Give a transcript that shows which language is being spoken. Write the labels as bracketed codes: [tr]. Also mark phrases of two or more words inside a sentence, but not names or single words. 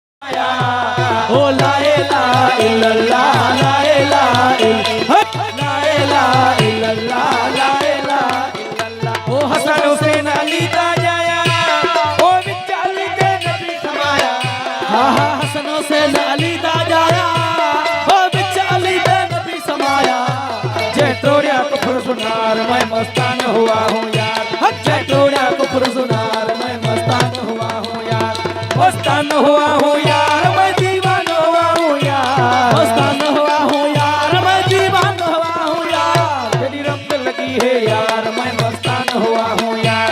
[ar] او لا إله إلا الله لا إله إلا الله لا إله إلا الله. [pa] او حسن حسین علی دا جایا او وچ علی دے نبی سمایا. ہا ہا حسن حسین علی دا جایا او وچ علی دے نبی سمایا. جے توڑیا کفر سنار میں [ur] مستان ہوا ہوں یار. [pa] جے توڑیا کفر سنار میں [ur] مستان ہوا ہوں یار. مستان ہوا ہوں یار میں دیوانہ ہوا ہوں یار. مستان ہوا ہوں یار میں دیوانہ ہوا ہوں یار. تیری رنگ لگی ہے یار میں مستان ہوا ہوں یار.